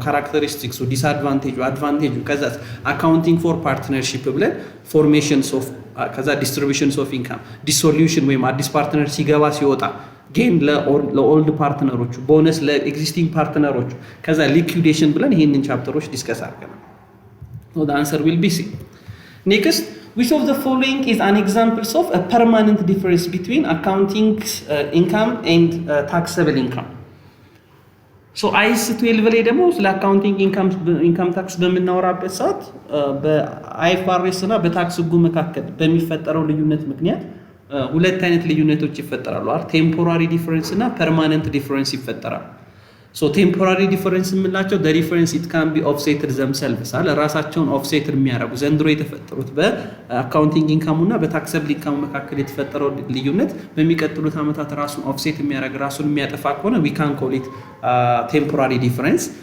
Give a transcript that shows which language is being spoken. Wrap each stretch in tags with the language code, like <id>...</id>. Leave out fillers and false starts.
<am>ካራክተሪስቲክሱ፣ ዲስአድቫንቴጁ፣ አድቫንቴጁ ከዛ አካውንቲንግ ፎር ፓርትነርሺፕ ብለን ፎርሜሽንስ ኦፍ ከዛ ዲስትሪቢዩሽንስ ኦፍ ኢንካም፣ ዲሶሉሽን ወይም አዲስ ፓርትነር ሲገባ ሲወጣ ጌን ለኦልድ ፓርትነሮቹ፣ ቦነስ ለኤግዚስቲንግ ፓርትነሮቹ፣ ከዛ ሊኩዊዴሽን ብለን ይህንን ቻፕተሮች ዲስከስ አድርገናል።</am> <en>the answer will be C. Next, which of the following is an examples of a permanent difference between accounting income and taxable income?</en> <am>So IAS 12 ላይ ደግሞ ስለ አካውንቲንግ ኢንካም ታክስ በምናወራበት ሰዓት በአይኤፍአርኤስ እና በታክስ ህጉ መካከል በሚፈጠረው ልዩነት ምክንያት ሁለት አይነት ልዩነቶች ይፈጠራሉ አይደል? ቴምፖራሪ ዲፈረንስ እና ፐርማነንት ዲፈረንስ ይፈጠራሉ። ሶ ቴምፖራሪ ዲፈረንስ የምንላቸው</am> <en>the difference it can be offsetted themselves</en> <am>አለ ራሳቸውን ኦፍሴት የሚያደርጉ ዘንድሮ የተፈጠሩት በአካውንቲንግ ኢንካሙ እና በታክሰብል ኢንካሙ መካከል የተፈጠረው ልዩነት በሚቀጥሉት ዓመታት ራሱን ኦፍሴት የሚያደርግ ራሱን የሚያጠፋ ከሆነ</am> <en>we can call it temporary difference.</en>